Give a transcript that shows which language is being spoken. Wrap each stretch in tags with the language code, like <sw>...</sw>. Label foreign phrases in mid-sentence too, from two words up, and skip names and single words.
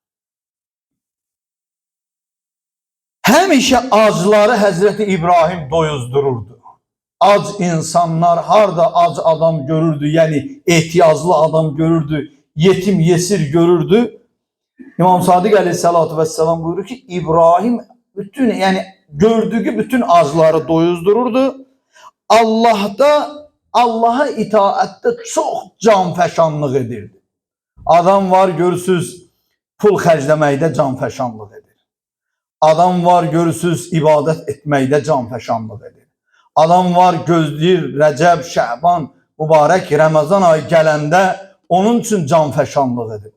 <az>Həmişə acları Həzrəti İbrahim doyuzdururdu. Ac insanlar harda ac adam görürdü, yani ehtiyaclı adam görürdü, yetim yesir görürdü. İmam Sadiq</az> <ar>عليه الصلاة والسلام</ar> <az>buyurur ki İbrahim bütün yani gördüğü bütün acları doyuzdururdu. Allah'a itaatdə çox canfəşanlıq edirdi. Adam var görürsüz pul xərcləməkdə canfəşanlıq edir. Adam var görürsüz ibadət etməkdə canfəşanlıq edir. Adam var gözləyir Rəcəb, Şəban, mübarək Ramazan ayı gələndə onun üçün canfəşanlıq edir.</az>